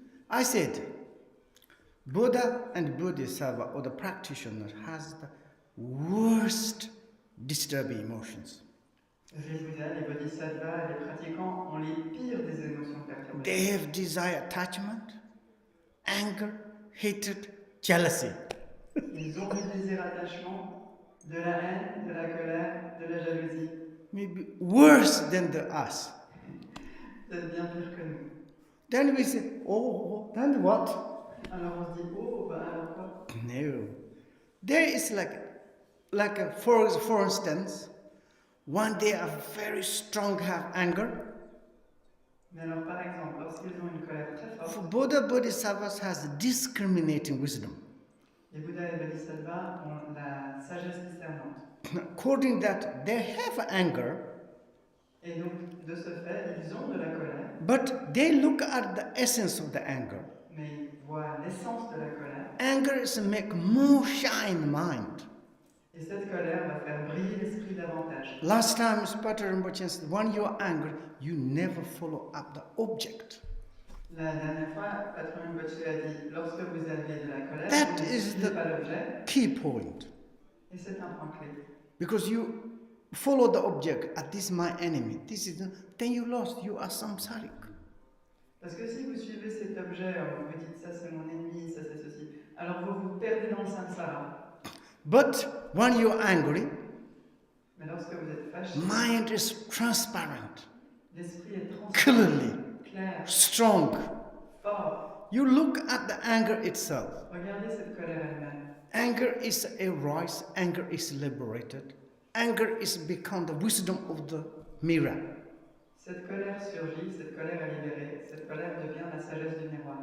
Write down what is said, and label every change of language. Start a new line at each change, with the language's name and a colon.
English: I said Buddha and Bodhisattva or the practitioner has the worst disturbing emotions.
French: Les Bouddhas, les Bodhisattvas, les pratiquants ont les pires des émotions perturbantes.
English: They have desire, attachment, anger, hatred, jealousy.
French: Ils ont du désir, attachement, de la haine, de la colère, de la jalousie.
English: Maybe worse than us.
French: C'est bien pire que nous.
English: Then we say, oh, then what?
French: Alors on se dit, oh, alors quoi?
English: No. There is for instance, one they are very strong, have anger.
French: Mais alors par exemple, lorsqu'ils ont une colère très forte,
English: For Buddha, Bodhisattvas has discriminating wisdom.
French: Les Bouddhas et Bodhisattvas ont la sagesse discernante.
English: According that, they have anger.
French: Et donc, de ce fait, ils ont de la colère.
English: But they look at the essence of the anger.
French: Mais ils voient l'essence de la colère.
English: Anger is to make more shine mind.
French: Et cette colère va faire briller l'esprit davantage.
English: Last time, Patrul Rinpoche said, when you are angry, you never follow up the object.
French: La dernière fois, Patrul Rinpoche a dit, lorsque vous avez de la colère,
English: That
French: vous ne
English: is
French: suivez
English: the
French: pas l'objet.
English: key point.
French: Et c'est un point clé.
English: Because you follow the object, this is my enemy, then you lost, you are samsaric.
French: Parce que si vous suivez cet objet, vous dites ça c'est mon ennemi, ça c'est ceci, alors vous vous perdez dans le samsara.
English: But when you're angry,
French: Mais lorsque vous êtes fâché,
English: mind is transparent,
French: l'esprit est transparent,
English: clearly,
French: clair,
English: strong.
French: fort.
English: You look at the anger itself.
French: Regardez cette colère elle-même.
English: Anger is arise, anger is liberated. Anger is become the wisdom of the mirror.
French: Cette colère surgit, cette colère est libérée, cette colère devient la sagesse du miroir.